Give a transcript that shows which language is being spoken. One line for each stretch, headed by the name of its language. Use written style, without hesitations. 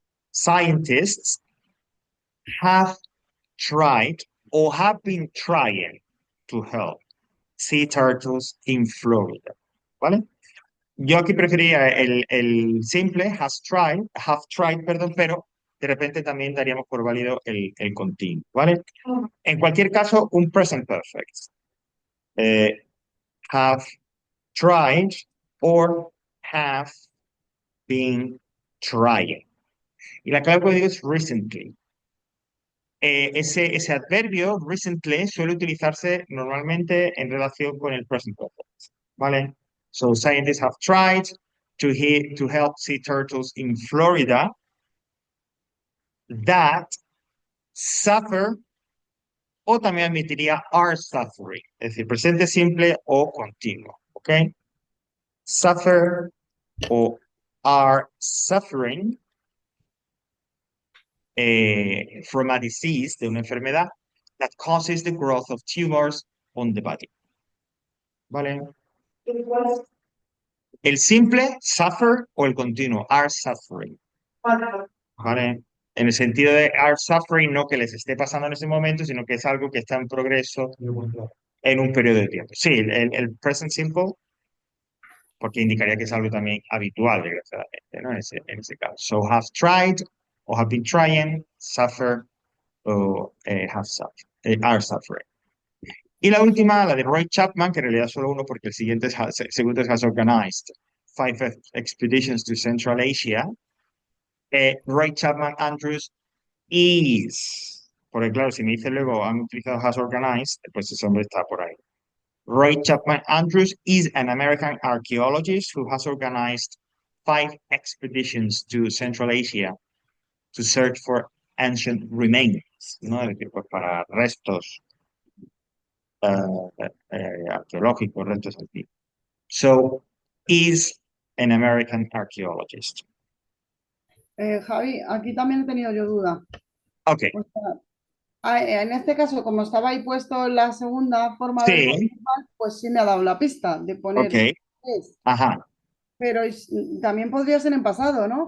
English: Scientists have tried or have been trying to help sea turtles in Florida. ¿Vale?
Spanish: Yo aquí preferiría el simple,
English: have tried,
Spanish: perdón, pero de repente también daríamos por válido el continuo, ¿vale? En cualquier caso, un present perfect.
English: Eh, have tried or have been trying.
Spanish: Y la clave que digo es recently. Ese adverbio, recently, suele utilizarse normalmente en relación con el present perfect, ¿vale?
English: So scientists have tried to help sea turtles in Florida that suffer,
Spanish: o también admitiría
English: are suffering,
Spanish: es decir, presente simple o continuo,
English: ¿ok? Suffer o are suffering from a disease,
Spanish: de una enfermedad,
English: that causes the growth of tumors on the body. ¿Vale?
Spanish: El simple, suffer, o el continuo, are suffering. ¿Vale? En el sentido de
English: are suffering,
Spanish: no que les esté pasando en ese momento, sino que es algo que está en progreso en un periodo de tiempo. Sí, el present simple, porque indicaría que es algo también habitual, desgraciadamente, ¿no? En ese caso.
English: So have tried, o have been trying, suffer, o are suffering.
Spanish: Y la última, la de Roy Chapman, que en realidad solo uno porque el siguiente segundo es
English: has organized five expeditions to Central Asia.
Spanish: Roy Chapman Andrews is, porque claro, si me dice luego han utilizado
English: has organized,
Spanish: pues ese hombre está por ahí.
English: Roy Chapman Andrews is an American archaeologist who has organized five expeditions to Central Asia to search for ancient remains, ¿no?
Spanish: Es decir, pues para restos arqueológicos, restos antiguos.
English: So, is an American archaeologist.
Spanish: Javi, aquí también he tenido yo duda. Ok, O sea, en este caso, como estaba ahí puesto la segunda forma del sí, principal, pues sí me ha dado la pista de ok, poner es. ajá, Pero también podría ser en pasado, ¿no?